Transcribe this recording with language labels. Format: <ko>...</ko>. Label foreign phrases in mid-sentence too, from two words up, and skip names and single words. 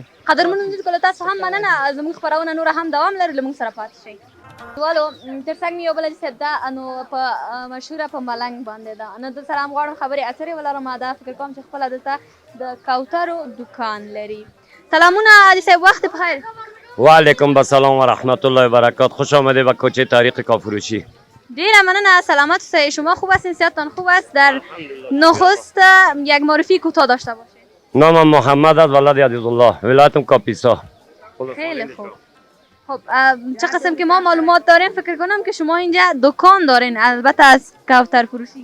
<ps>قدرمنو لیدونکو له تاسو هم مننه. زموږ خپرونه نوره هم دوام لري. له موږ سره پاتې شئ. والو تر څنګ مې یو بله صاحب ده نو په مشهوره په ملنګ باندې ده. نو دلته سره هم غواړم خبرې اترې ولرم. دا فکر کوم چې خپله دلته د کوترو دکان لري. سلامونه حاجي صاحب. وخت بخیر.</ps> <ar>وعلیکم السلام و رحمت الله و برکات.</ar> <fa>خوش آمده به کوچه تاریخ کافروشی.</fa> <ps>ډیره مننه. سلامت اوسئ.</ps> <fa>شما خوب هستین؟ صحتتان خوب است؟ در نخست یک معرفی کوتاه داشته باشید. نامم محمد است. ولد عزیزالله. ولایتم کاپیسا. خیلی خوب. خب چه قسم که ما معلومات داریم فکر کنم که شما اینجا دکان دارین البته از کوتر فروشی.</fa>